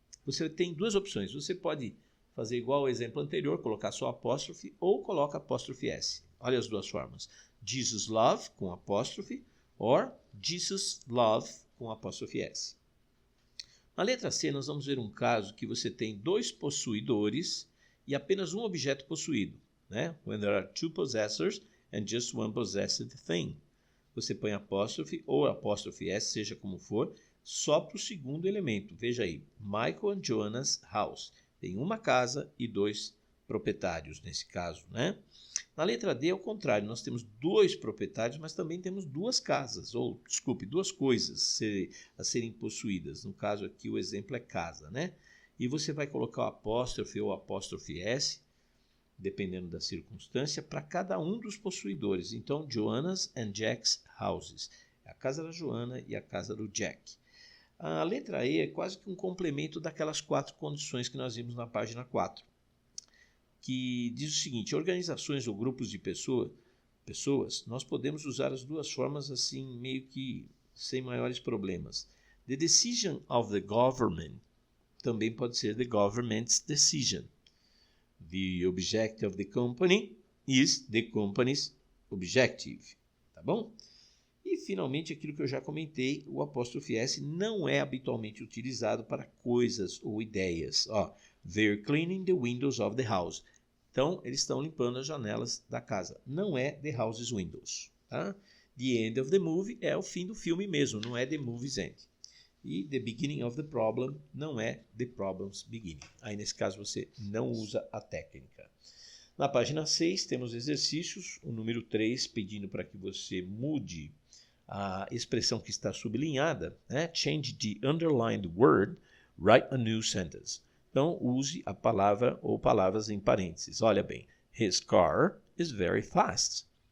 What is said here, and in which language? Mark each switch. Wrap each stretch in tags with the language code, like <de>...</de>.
<pt>Você tem 2 opções. Você pode fazer igual ao exemplo anterior, colocar só apóstrofe ou coloca apóstrofe S. Olha as 2 formas. Jesus love com apóstrofe or Jesus love com apóstrofe S. Na letra C, nós vamos ver um caso que você tem 2 possuidores e apenas um objeto possuído, né?</pt> <en>When there are 2 possessors and just one possessed thing.</en> <pt>Você põe apóstrofe ou apóstrofe S, seja como for, só para o segundo elemento. Veja aí,</pt> <en>Michael and Joanna's house.</en> <pt>Tem uma casa e 2 proprietários nesse caso, né? Na letra D, ao contrário, nós temos 2 proprietários, mas também temos 2 casas, ou, desculpe, 2 coisas a serem possuídas. No caso aqui, o exemplo é casa, né? E você vai colocar o apóstrofe ou apóstrofe S, dependendo da circunstância, para cada um dos possuidores. Então,</pt> <en>Joanna's and Jack's houses.</en> <pt>A casa da Joana e a casa do Jack. A letra E é quase que um complemento daquelas 4 condições que nós vimos na página 4, que diz o seguinte: organizações ou grupos de pessoas, nós podemos usar as 2 formas assim, meio que sem maiores problemas.</pt> <en>The decision of the government</en> <pt>também pode ser</pt> <en>the government's decision. The objective of the company is the company's objective.</en> <pt>Tá bom? E, finalmente, aquilo que eu já comentei, o apóstrofe S não é habitualmente utilizado para coisas ou ideias.</pt> <en>Ó, they're cleaning the windows of the house.</en> <pt>Então, eles estão limpando as janelas da casa. Não é</pt> <en>the house's windows.</en> <pt>Tá?</pt> <en>The end of the movie</en> <pt>é o fim do filme mesmo, não é</pt> <en>the movie's end. E the beginning of the problem</en> <pt>não é</pt> <en>the problem's beginning.</en> <pt>Aí, nesse caso, você não usa a técnica. Na página 6, temos exercícios, o número 3, pedindo para que você mude a expressão que está sublinhada, né?</pt> <en>Change the underlined word, write a new sentence.</en> <pt>Então, use a palavra ou palavras em parênteses. Olha bem,</pt> <en>his car is very fast.</en>